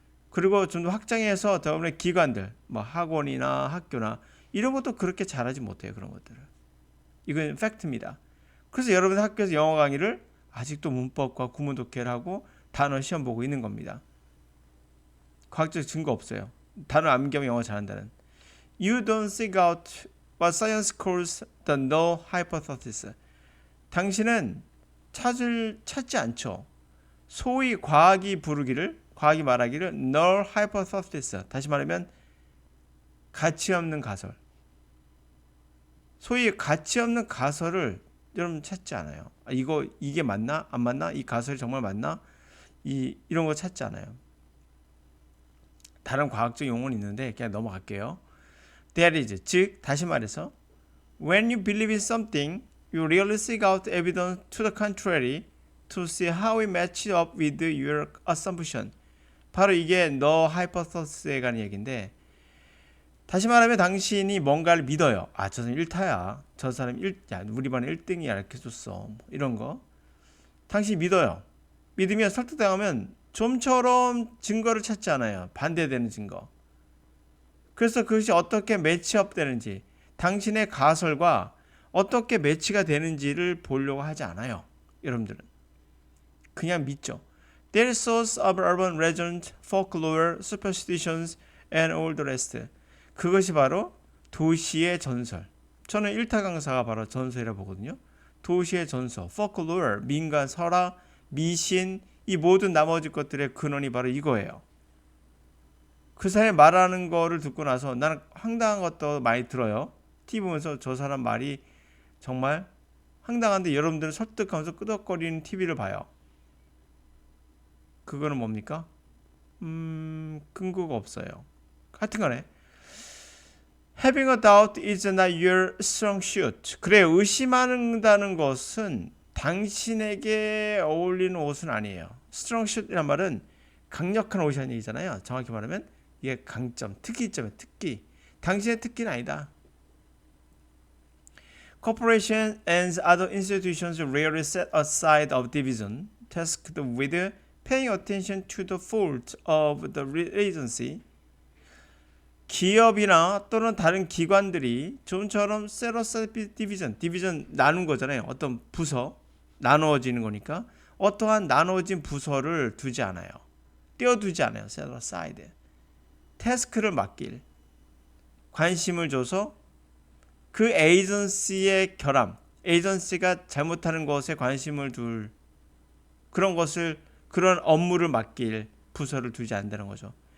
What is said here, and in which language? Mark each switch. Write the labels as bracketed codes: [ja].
[ko] 그리고 좀 더 확장해서 더불어 기관들, 뭐 학원이나 학교나 이런 것도 그렇게 잘하지 못해요. 그런 것들을. 이건 팩트입니다. 그래서 여러분 학교에서 영어 강의를 아직도 문법과 구문 독해를 하고 단어 시험 보고 있는 겁니다. 과학적 증거 없어요. 단어 암기하면 영어 잘한다는. [en] You don't seek out what science calls the null hypothesis. [ko] 당신은 찾지 않죠. 소위 과학이 말하기를 null hypothesis. 다시 말하면 가치 없는 가설. 소위 가치 없는 가설을 여러분 찾지 않아요. 이게 맞나? 안 맞나? 이 가설이 정말 맞나? 이런 거 찾지 않아요. 다른 과학적 용어는 있는데 그냥 넘어갈게요. [en] That is, [ko] 즉 다시 말해서 [en] when you believe in something, you really seek out evidence to the contrary to see how it matches up with your assumption. [ko] 바로 이게 no hypothesis에 관한 얘기인데 다시 말하면 당신이 뭔가를 믿어요. 저 사람 1타야. 저 사람 우리 반에 1등이야. 이렇게 줬어. 뭐 이런 거. 당신이 믿어요. 믿으면 설득당하면 좀처럼 증거를 찾지 않아요. 반대되는 증거. 그래서 그것이 어떻게 매치업 되는지, 당신의 가설과 어떻게 매치가 되는지를 보려고 하지 않아요. 여러분들은. 그냥 믿죠. [en] There is source of urban legend, folklore, superstitions, and all the rest. [ko] 그것이 바로 도시의 전설. 저는 1타 강사가 바로 전설이라고 보거든요. 도시의 전설, folklore, 민간 설화, 미신, 이 모든 나머지 것들의 근원이 바로 이거예요. 그 사람이 말하는 거를 듣고 나서 나는 황당한 것도 많이 들어요. TV 보면서 저 사람 말이 정말 황당한데 여러분들은 설득하면서 끄덕거리는 TV를 봐요. 그거는 뭡니까? 근거가 없어요. 하여튼간에 [en] Having a doubt is not your strong suit. [ko] 그래, 의심한다는 것은 당신에게 어울리는 옷은 아니에요. strong suit이란 말은 강력한 옷이라는 얘기잖아요. 정확히 말하면 이게 강점, 특기점이에요. 특기. 당신의 특기는 아니다. [en] Corporations and other institutions rarely set aside of division tasked with paying attention to the fault of the agency. [ko] 기업이나 또는 다른 기관들이 좀처럼 디비전 나눈 거잖아요. 어떤 부서 나누어지는 거니까 어떠한 나누어진 부서를 두지 않아요. 떼어두지 않아요. set aside. 태스크를 맡길 관심을 줘서 그 에이전시의 결함, 에이전시가 잘못하는 것에 관심을 둘 그런 업무를 맡길 부서를 두지 않는다는 거죠.